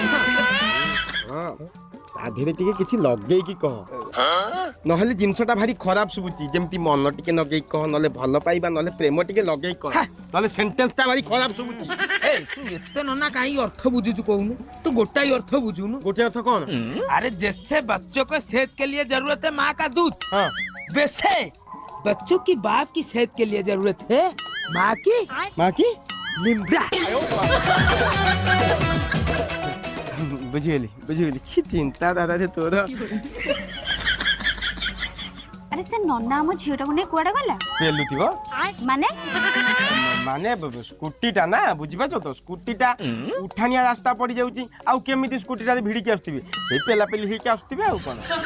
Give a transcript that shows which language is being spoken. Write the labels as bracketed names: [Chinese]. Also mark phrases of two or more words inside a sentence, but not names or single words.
[Odia] ତା ଦେହରେ ଟିକେ କିଛି ଲଗେଇକି କହ ନହେଲେ ଜିନିଷଟା ଭାରି ଖରାପ ଶୁଭୁଛି ଯେମିତି ମନ ଟିକେ ଲଗେଇକି କହ ନହେଲେ ଭଲ ପାଇବା ନହେଲେ ପ୍ରେମ ଟିକେ ଲଗେଇକି କହ ନହେଲେ ସେଣ୍ଟେନ୍ସଟା ଭାରି ଖରାପ ଶୁଭୁଛି ତୁ ଏତେ ନନା କାହିଁ ଅର୍ଥ ବୁଝୁଛୁ କହୁନୁ ତୁ ଗୋଟାଇ ଅର୍ଥ ବୁଝୁନୁ ଗୋଟେ ଅର୍ଥ କଣ [Hindi] अरे जैसे बच्चों को सेहत के लिए जरूरत है माँ का दूध वैसे बच्चों की बाप की सेहत के लिए जरूरत है माँ की लिम्बा [Odia] ବୁଝିଗଲି କି ଚିନ୍ତା ଦାଦା ଯେ ତୋର ଆରେ ସେ ନନା ଆମ ଝିଅଟାକୁ ନେଇ କୁଆଡେ ଗଲା ପେଲୁଥିବ ମାନେ ମାନେ ସ୍କୁଟିଟା ନା ବୁଝିପାରୁଛ ତ ସ୍କୁଟିଟା ଉଠାଣିଆ ରାସ୍ତା ପଡି ଯାଉଛି ଆଉ କେମିତି ସ୍କୁଟିଟା ଭିଡିକି ଆସୁଥିବେ ସେଇ ପେଲା ପେଲି ହେଇକି ଆସୁଥିବେ ଆଉ କଣ